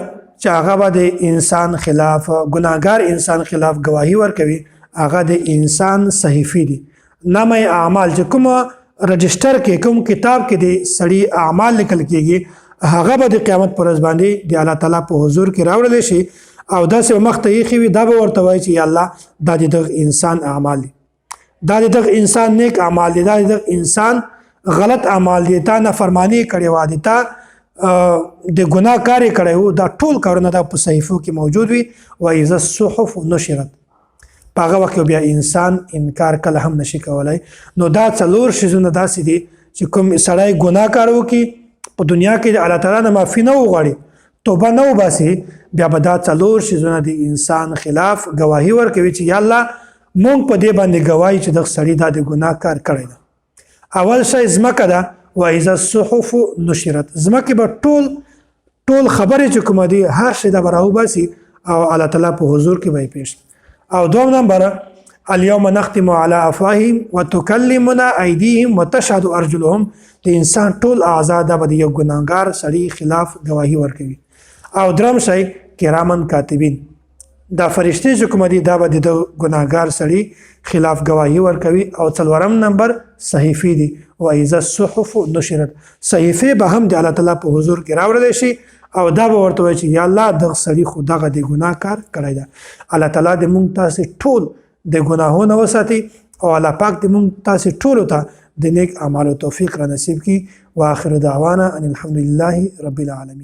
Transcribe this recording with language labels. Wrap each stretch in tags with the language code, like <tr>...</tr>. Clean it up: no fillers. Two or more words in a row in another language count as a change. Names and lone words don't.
<ps>چې هغه به د انسان خلاف ګناهګار انسان خلاف گواهی ورکوي هغه د انسان صحیفې دي نامه اعمال چې کومه رجسټر کې کوم کتاب کې د سړي اعمال لیکل کېږي هغه به د قیامت پر ورځ باندې د الله تعالی په حضور کې راوړل شي او داسې مخ ته ایښي وي دا به ورته وایي چې یا الله دا د دغه انسان اعمال دي دا د دغه انسان نیک اعمال دي دا د دغه انسان غلط اعمال دي تا نافرمانی کړې وه دي تا د ګناه کار یې کړی و دا ټول کارونه دا په صحیفو کې موجود وي</ps> <ar>واذا الصحف نشرت</ar> <ps>په هغه وخت بیا انسان انکار کله هم نشي کولی نو دا څلور شیزونه داسې دي چې کوم سړی ګناه کار وکړي په دنیا کې د الله تعالی نه معافي نه وغواړي توبه نه وباسي بیا به دا څلور شیزونه د انسان خلاف گواهی ورکوي چې یا الله مونږ په دې باندې ګواهی چې دغه سړي دا د ګناه کار کړی ده اول شی ځمکه ده</ps> <ar>واذا الصحف نشرت</ar> <ps>ځمکې به ټول خبرې چې کومه دي هر شی دا به راوباسي او الله تعالی په حضور کې به یې پیش او دوم نمبر</ps> <ar>اليوم نختم على افواههم وتكلمنا ايديهم وتشهد ارجلهم</ar> <ps>د انسان ټول اعضاء د یو ګناهګار سړي خلاف گواهی ورکوي او درم شی</ps> <ar>کرامن کاتبین</ar> <ps>دا فرشتي چې کوم دي دا به د ګناهګار سړي خلاف گواهی ورکوي او څلورم نمبر صحیفې دي</ps> <ar>واذا الصحف نشرت</ar> <ps>صحیفې به هم د الله تعالی په حضور کې راوړل شي او دا به ورته وایي چې یا الله دغه سړي خو دغه د ګناه کار کړی ده الله تعالی د مونږ تاسې ټول د ګناهونو وساتي او الله پاک دې مونږ تاسې ټولو ته د نیک اعمالو توفیق را نصیب کړي</ps> <ar>واخر دعوانا ان الحمد لله رب العالمین</ar>